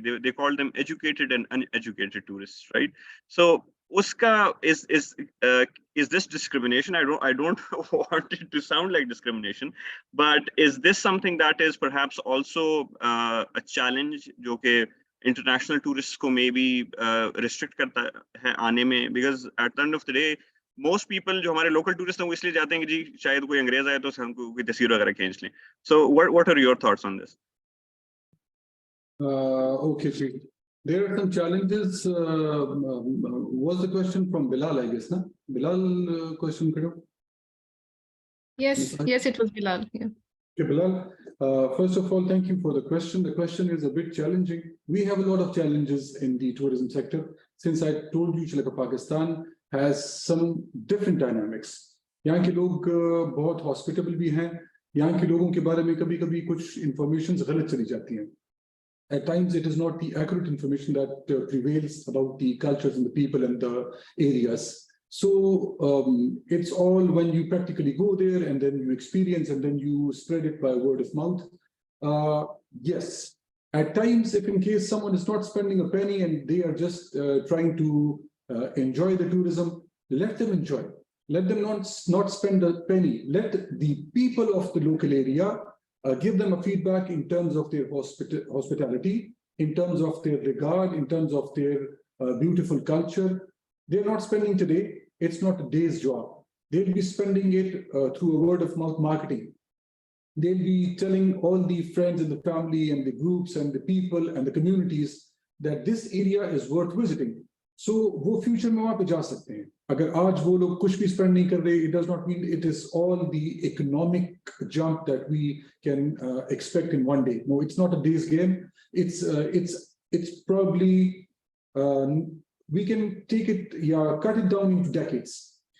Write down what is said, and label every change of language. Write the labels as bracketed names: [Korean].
[English] They call them educated and uneducated tourists, right? So uska is this discrimination? I don't want it to sound like discrimination, but is this something that is perhaps also a challenge [Hindi] जो कि international tourists को maybe restrict करता है आने में? [English] Because at the end of the day, most people [Hindi] जो हमारे local tourists हैं वो इसलिए जाते हैं कि जी शायद कोई अंग्रेज आए तो हमको कोई तस्वीर वगैरह खींच लें. [English] So what are your thoughts on this? Okay, Chief. There are some challenges. Was the question from Bilal, I guess, na? [Hindi] Bilal, question karo? [English] Yes, it was Bilal. Yeah. Okay, Bilal, first of all, thank you for the question. The question is a bit challenging. We have a lot of challenges in the tourism sector. Since I told you, Sri Lanka, Pakistan has some different dynamics. [Hindi] यहाँ के लोग बहुत hospitable भी हैं. यहाँ के लोगों के बारे में कभी-कभी कुछ informations गलत चली जाती हैं. [English] At times, it is not the accurate information that prevails about the cultures and the people and the areas. So it's all when you practically go there and then you experience and then you spread it by word of mouth. Yes, at times, if in case someone is not spending a penny and they are just trying to enjoy the tourism, let them enjoy. Let them not spend a penny. Let the people of the local area give them a feedback in terms of their hospitality, in terms of their regard, in terms of their beautiful culture. They're not spending today. It's not a day's job. They'll be spending it through a word of mouth marketing. They'll be telling all the friends and the family and the groups and the people and the communities that this area is worth visiting. [Hindi] So वो future में वहाँ पे जा सकते हैं. अगर आज वो लोग कुछ भी spend नहीं कर रहे, [English] it does not mean it is all the economic jump that we can expect in one day. No, it's not a day's game. It's probably we can take it, cut it down into decades.